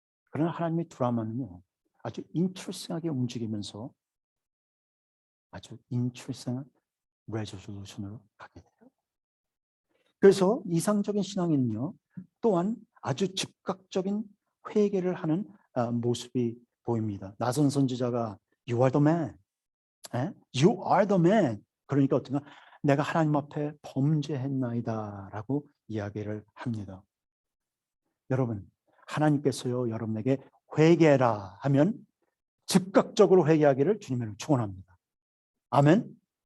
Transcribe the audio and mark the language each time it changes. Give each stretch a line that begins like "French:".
Korean: 그러나 하나님의 드라마는요, 아주 인트레스팅하게 움직이면서 아주 인트레스팅한 레조루션으로 가게 돼요. 그래서 이상적인 신앙인은요, 또한 아주 즉각적인 회개를 하는 모습이 보입니다. 나선 선지자가
English: You are the man. You are the man.
Korean: 그러니까 어떤가? 내가 하나님 앞에 범죄했나이다 라고 이야기를 합니다. 여러분, 하나님께서요, 여러분에게 회개라 하면 즉각적으로 회개하기를 주님으로 축원합니다. 아멘.